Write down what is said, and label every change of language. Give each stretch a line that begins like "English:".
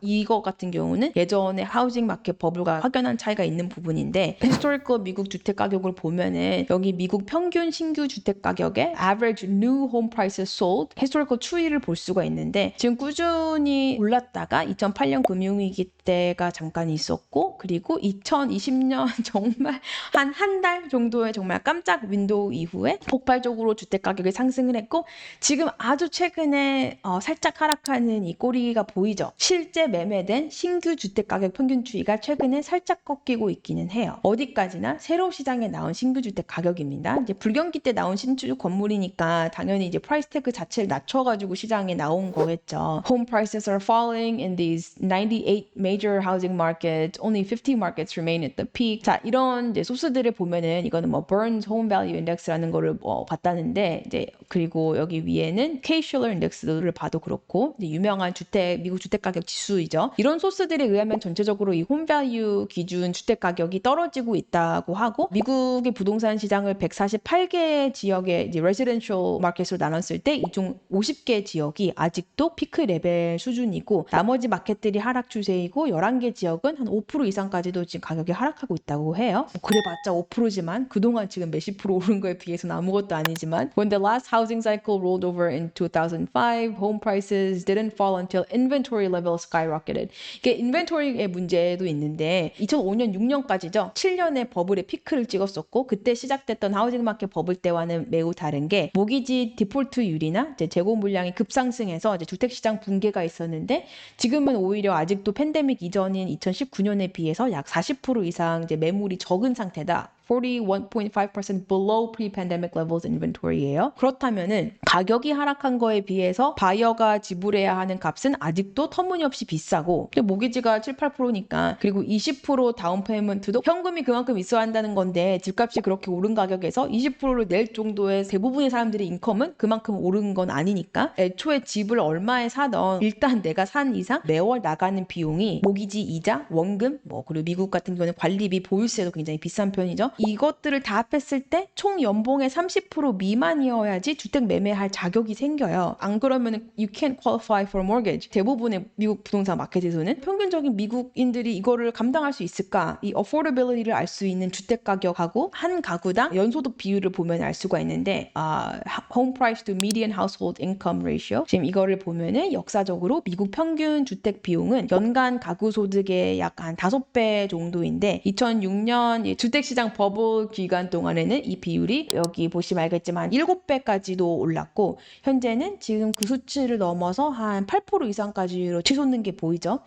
Korean: 이거 같은 경우는 예전에 하우징 마켓 버블과 확연한 차이가 있는 부분인데 히스토리컬 미국 주택 가격을 보면은 여기 미국 평균 신규 주택 가격의 average new home prices sold 히스토리컬 추이를 볼 수가 있는데 지금 꾸준히 올랐다가 2008년 금융위기 때가 잠깐 있었고 그리고 2020년 정말 한 달 정도의 정말 깜짝 윈도우 이후에 폭발적으로 주택 가격이 상승을 했고 지금 아주 최근에 살짝 하락하는 이 꼬리가 보이죠. 실제 매매된 신규 주택 가격 평균 추이가 최근에 살짝 꺾이고 있기는 해요. 어디까지나 새로 시장에 나온 신규 주택 가격입니다. 이제 불경기 때 나온 신축 건물이니까 당연히 이제 프라이스 태그 자체를 낮춰가지고 시장에 나온 거겠죠.
English: Home prices are falling in these 98 major housing markets. Only 50 markets remain at the peak.
Korean: 자, 이런 이제 소스들을 보면은 이거는 뭐 Burns Home Value Index라는 거를 봤다는데 이제 그리고 여기 위에는 Case-Shiller Index를 봐도 그렇고 이제 유명한 미국 주택 가격 지수이죠. 이런 소스들에 의하면 전체적으로 이 홈 밸류 기준 주택 가격이 떨어지고 있다고 하고 미국의 부동산 시장을 148개 지역의 이제 레지던셜 마켓으로 나눴을 때 이 중 50개 지역이 아직도 피크 레벨 수준이고 나머지 마켓들이 하락 추세이고 11개 지역은 한 5% 이상까지도 지금 가격이 하락하고 있다고 해요.
English: 그래봤자 5%지만 그동안 지금 몇십 프로 오른 거에 비해서는 아무것도 아니지만 When the last housing cycle rolled over in 2005, home prices didn't fall until inventory levels skyrocketed.
Korean: 이게 인벤토리의 문제도 있는데 2005년 6년까지죠. 7년의 버블의 피크를 찍었었고 그때 시작됐던 하우징 마켓 버블 때와는 매우 다른 게 모기지 디폴트율이나 이제 재고 물량이 급상승해서 이제 주택 시장 붕괴가 있었는데 지금은 오히려 아직도 팬데믹 이전인 2019년에 비해서 약 40% 이상 이제 매물이 적은 상태다.
English: 41.5% below pre-pandemic levels inventory예요.
Korean: 그렇다면은 가격이 하락한 거에 비해서 바이어가 지불해야 하는 값은 아직도 터무니없이 비싸고 근데 모기지가 7, 8%니까 그리고 20% 다운 페이먼트도 현금이 그만큼 있어야 한다는 건데 집값이 그렇게 오른 가격에서 20%를 낼 정도의 대부분의 사람들의 인컴은 그만큼 오른 건 아니니까 애초에 집을 얼마에 사던 일단 내가 산 이상 매월 나가는 비용이 모기지 이자, 원금, 그리고 미국 같은 경우는 관리비, 보유세도 굉장히 비싼 편이죠. 이것들을 다 합했을 때 총 연봉의 30% 미만이어야지 주택 매매할 자격이 생겨요.
English: 안 그러면 you can't qualify for a mortgage.
Korean: 대부분의 미국 부동산 마켓에서는 평균적인 미국인들이 이거를 감당할 수 있을까? 이 affordability를 알 수 있는 주택 가격하고 한 가구당 연소득 비율을 보면 알 수가 있는데 home price to median household income ratio 지금 이거를 보면은 역사적으로 미국 평균 주택 비용은 연간 가구 소득의 약 한 5배 정도인데 2006년 주택시장 버블 기간 동안에는 이 비율이 여기 보시면 알겠지만 7배까지도 올랐고 현재는 지금 그 수치를 넘어서 한 8% 이상까지로 치솟는 게 보이죠.